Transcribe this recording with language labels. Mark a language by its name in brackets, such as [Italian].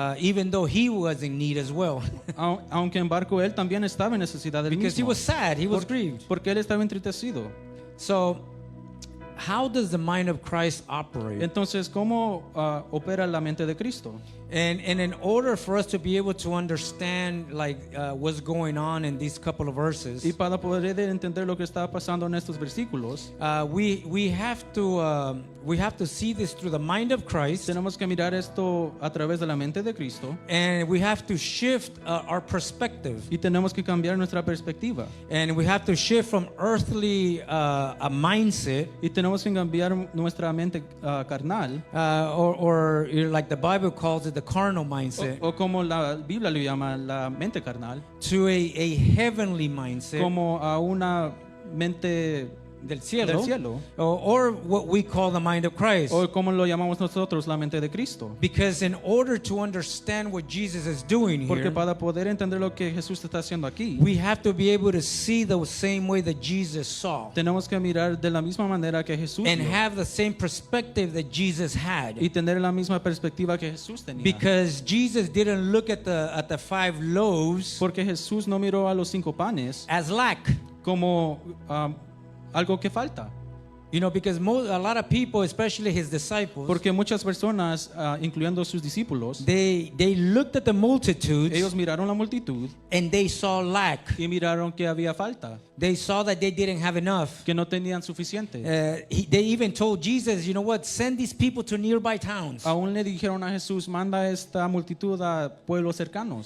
[English] even though he was in need as well. [Spanish] Aunque en barco él también estaba en necesidad del [English] Because he [Spanish] mismo, [English] was sad, he was grieved. [Spanish] porque él estaba entristecido. [English] So, how does the mind of Christ operate? [Spanish] Entonces, ¿cómo opera la mente de Cristo? [English] And in order for us to be able to understand what's going on in these couple of verses, [Spanish] Y para poder entender lo que está pasando en estos versículos, [English] we have to see this through the mind of Christ, [Spanish] tenemos que mirar esto a través de la mente de Cristo [English] and we have to shift our perspective, [Spanish] y tenemos que cambiar nuestra perspectiva [English] and we have to shift from earthly a mindset, [Spanish] y tenemos que cambiar nuestra mente carnal [English] or like the Bible calls it, the carnal mindset, [Spanish] o como la Biblia le llama la mente carnal, [English] to a heavenly mindset [Spanish] como a una mente del cielo, cielo, [English] or what we call the mind of Christ. [Spanish] o como lo llamamos nosotros la mente de Cristo. [English] Because in order to understand what Jesus is doing [Spanish] Porque [English] here, [Spanish] para poder entender lo que Jesús está haciendo aquí, [English] we have to be able to see the same way that Jesus saw [Spanish] tenemos que mirar de la misma manera que Jesús [English] and [Spanish] vio, [English] have the same perspective that Jesus had. [Spanish] y tener la misma perspectiva que Jesús tenía. [English] Because Jesus didn't look at the 5 loaves [Spanish] Porque Jesús no miró a los 5 panes [English] as lack. [Spanish] como algo que falta. [English] You know, because a lot of people, especially his disciples, [Spanish] Porque muchas personas, incluyendo sus discípulos, [English] they looked at the multitudes [Spanish] ellos miraron la multitud [English] and they saw lack. [Spanish] y miraron que había falta, [English] They saw that they didn't have enough. [Spanish] que no tenían suficiente. [English] They even told Jesus, you know what, send these people to nearby towns [Spanish] Aún le dijeron a Jesús, manda esta multitud a pueblos cercanos